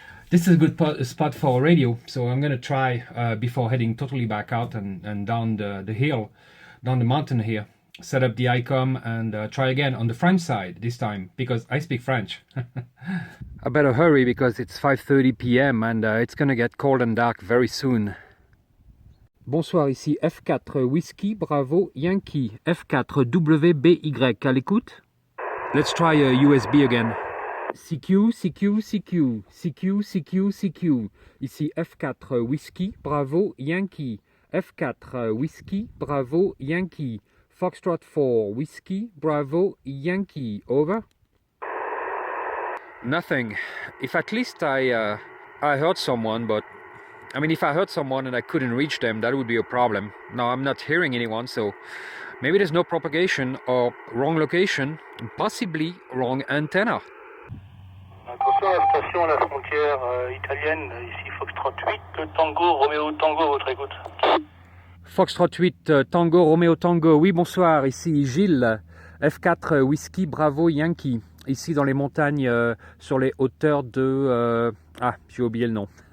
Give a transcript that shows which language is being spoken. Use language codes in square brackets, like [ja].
[en] This is a good spot for radio, so I'm gonna try before heading totally back out and down the hill, down the mountain here. Set up the ICOM and try again on the French side this time, because I speak French. I better hurry because it's 5:30 p.m. and it's gonna get cold and dark very soon. [fr] Bonsoir, ici F4 Whiskey Bravo Yankee, F4 WBY, à l'écoute? [en] Let's try a USB again. CQ, CQ, CQ, CQ, CQ, CQ. [fr] Ici F4 Whiskey Bravo Yankee, F4 Whiskey Bravo Yankee, Foxtrot 4 Whiskey Bravo Yankee, over. [en] Nothing. If at least I heard someone, but I mean, if I heard someone and I couldn't reach them, that would be a problem. Now I'm not hearing anyone, so maybe there's no propagation or wrong location, possibly wrong antenna. [fr] Attention à la station à la frontière italienne, ici Foxtrot 8, Tango, Roméo Tango, votre écoute. Foxtrot 8, Tango, Roméo Tango, oui bonsoir, ici Gilles, F4 Whiskey Bravo Yankee, ici dans les montagnes sur les hauteurs de... ah, j'ai oublié le nom.